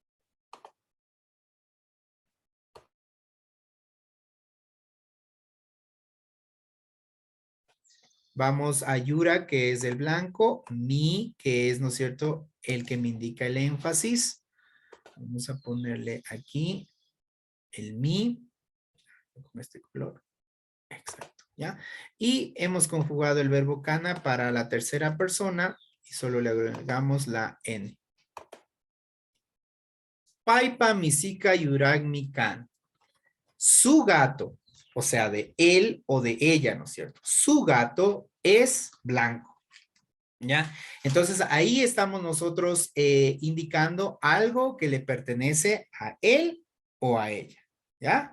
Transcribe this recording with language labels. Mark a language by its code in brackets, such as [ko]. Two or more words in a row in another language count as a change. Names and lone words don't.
[es] Vamos a Yura, que es el blanco, mi, que es, ¿no es cierto?, el que me indica el énfasis. Vamos a ponerle aquí el mi, con este color. Exacto, ¿ya? Y hemos conjugado el verbo kana para la tercera persona y solo le agregamos la N. [qu] Paipa, misika, yurag, mikan. [es] Su gato, o sea, de él o de ella, ¿no es cierto? Su gato es blanco, ¿ya? Entonces, ahí estamos nosotros indicando algo que le pertenece a él o a ella, ¿ya?